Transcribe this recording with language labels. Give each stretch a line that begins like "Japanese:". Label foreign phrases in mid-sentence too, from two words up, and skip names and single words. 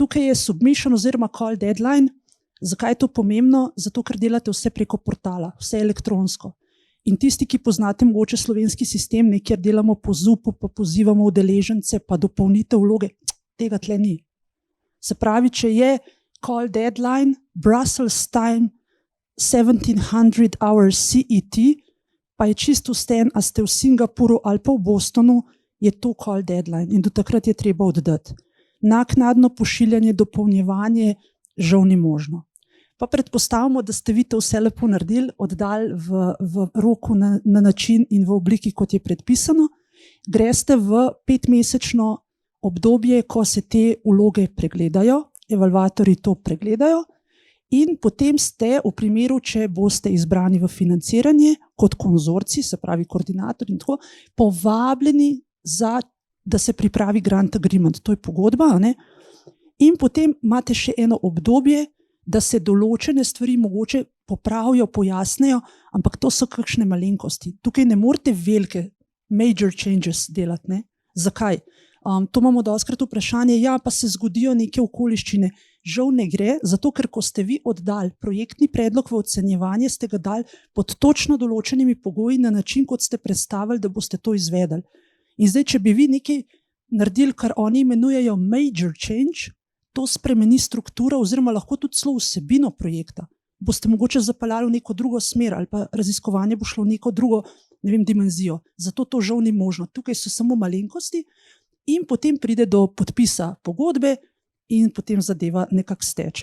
Slovenian: Tukaj je submission oziroma
English: call deadline.
Slovenian: Zakaj je to pomembno? Zato, ker delate vse preko portala, vse elektronsko. In tisti, ki poznate mogoče slovenski sistem, kjer delamo po ZUP-u, pa pozivamo udeležence, pa dopolnite vloge, tega tle ni. Se pravi, če je
English: call deadline, Brussels time, 1700 hours CET,
Slovenian: pa je čisto vsten, a ste v Singapuru ali pa v Bostonu, je to
English: call deadline
Slovenian: in do takrat je treba oddati. Naknadno pošiljanje, dopolnjevanje žal ni možno. Pa predpostavimo, da ste vi to vse lepo naredili, oddali v roku na način in v obliki, kot je predpisano. Greste v 5-mesečno obdobje, ko se te vloge pregledajo, evalvatorji to pregledajo in potem ste v primeru, če boste izbrani v financiranje kot konzorci, se pravi koordinator in tako, povabljeni da se pripravi
English: grant agreement,
Slovenian: to je pogodba, ne? In potem imate še eno obdobje, da se določene stvari mogoče popravijo, pojasnijo, ampak to so kakšne malenkosti. Tukaj ne morete velike
English: major changes
Slovenian: delati, ne? Zakaj? To imamo dostikrat vprašanje, ja, pa se zgodijo neke okoliščine. Žal ne gre, zato ker ko ste vi oddali projektni predlog v ocenjevanje, ste ga dali pod točno določenimi pogoji na način, kot ste predstavili, da boste to izvedeli. In zdaj, če bi vi nekaj naredili, kar oni imenujejo
English: major change,
Slovenian: to spremeni strukturo oziroma lahko tudi celo vsebino projekta. Boste mogoče zapeljali v neko drugo smer ali pa raziskovanje bo šlo v neko drugo, ne vem, dimenzijo. Zato to žal ni možno. Tukaj so samo malenkosti in potem pride do podpisa pogodbe in potem zadeva nekako steče.